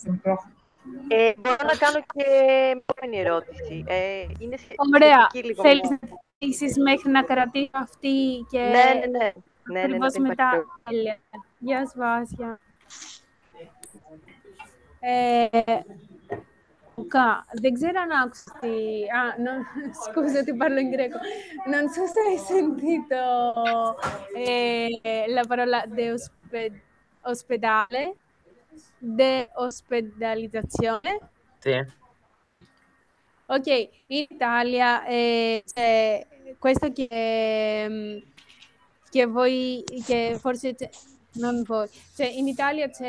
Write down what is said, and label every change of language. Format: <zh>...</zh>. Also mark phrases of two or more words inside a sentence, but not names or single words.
<el>Μπορώ να κάνω και επόμενη ερώτηση. Είναι Ωραία. σχετική λίγο Θέλεις με... να ερωτήσεις μέχρι να κρατήσω αυτή και Ναι, ακριβώς δεν μετά. υπάρχει Τέλεια. Γεια σου, Βάσια. Luca, δεν ξέρω αν άκουσες</el> <it>scusa, ti parlo in greco. Non so se hai sentito la parola ospedale, de-ospedalizzazione. Sì. Ok, in Italia c'è questo che voi, che forse non voi, cioè in Italia c'è</it>